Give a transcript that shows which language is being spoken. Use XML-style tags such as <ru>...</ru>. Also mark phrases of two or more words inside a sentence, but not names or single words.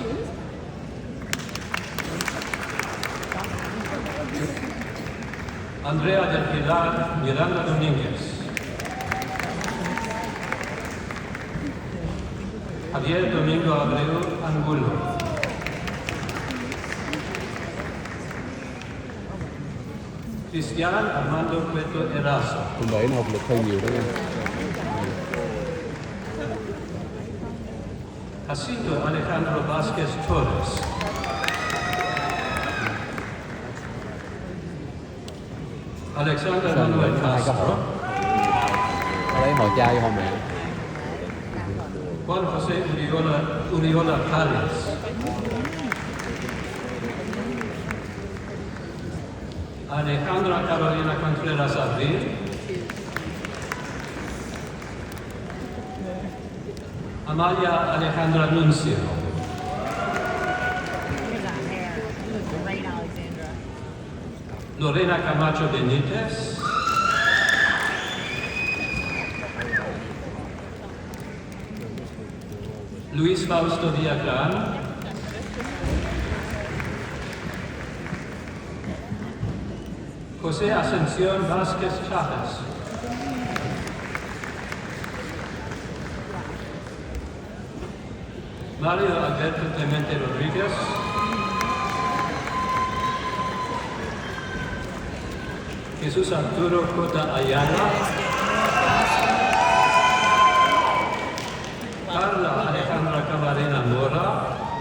<es>Andrea del Pilar Miranda Domínguez, Javier Domingo Abreu Angulo, Cristian Armando Cueto Erazo,</es> <vi>Hôm đấy nó học lực hơi nhiều đấy.</vi> <es>Jacinto Alejandro Vázquez Torres, Alexander Manuel Castro,</es> <vi>Lấy họ trai không mẹ?</vi> <es>Juan José Uriola Párez, Alejandra Carolina Contreras Abril, Amalia Alejandra Nuncio,</es> <en>Look at that hair. You look great, Alexandra.</en> <es>Lorena Camacho Benítez, Luis Fausto Villagrán, José Ascensión Vázquez Chávez, Mario Alberto Clemente Rodríguez, Jesús Arturo Cota Ayala, Carla Alejandra Camarena Mora,</es>